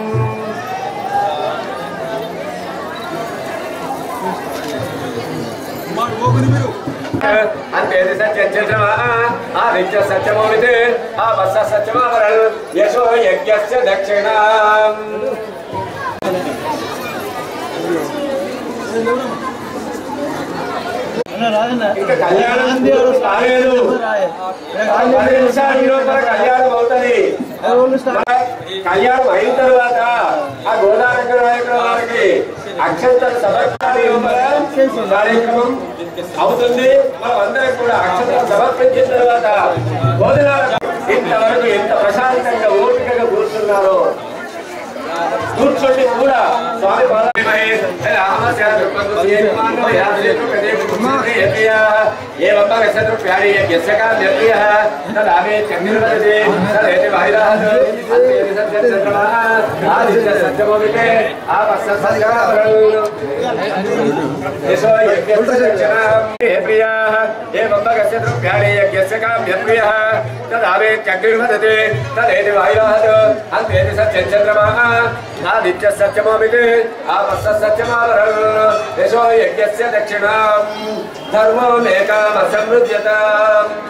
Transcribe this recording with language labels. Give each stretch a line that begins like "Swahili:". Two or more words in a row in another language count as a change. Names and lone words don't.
Sanskrit: अन्तेति सत्यचन्द्रमा आदित्यः सत्यमोमिते आपः सत्यमावरन् यशो यज्ञस्य दक्षिणाम्
Telugu: ఇంకా కళ్యాణం కాలేదు 10 నిమిషాల లోపల కళ్యాణం అవుతుంది కళ్యాణం అయిన తర్వాత ఆ గోదావరి నాయకుల వారికి అక్షంతలు సమర్పణ కార్యక్రమం అవుతుంది. మనం అందరం కూడా అక్షంతలు సమర్పించిన తర్వాత భోజనాలు ఇంతవరకు ఎంత ప్రశాంతంగా ఓపికగా కూర్చున్నారో కూర్చోండి కూడా స్వామి
Sanskrit: एवं भगस्य तृप्यानि यज्ञस्य काम्यप्रियः तदावे चक्रिर्वदति तदेति वायुराहत हत्वेति सत्यचन्द्रमा आदित्यः सत्यमोमिते आपः सत्यमावरन् यशो यज्ञस्य दक्षिणाम् प्रियाः एवं भगस्य तृप्यानि यज्ञस्य काम्यप्रियः तदावे चक्रिर्वदति तदेति वायुराहत हत्वेति सत्यचन्द्रमा आदित्यः सत्यमोमिते आपः सत्यमावरन् यशो यज्ञस्य दक्षिणाम् धर्मो मे कामः समृद्ध्यताम्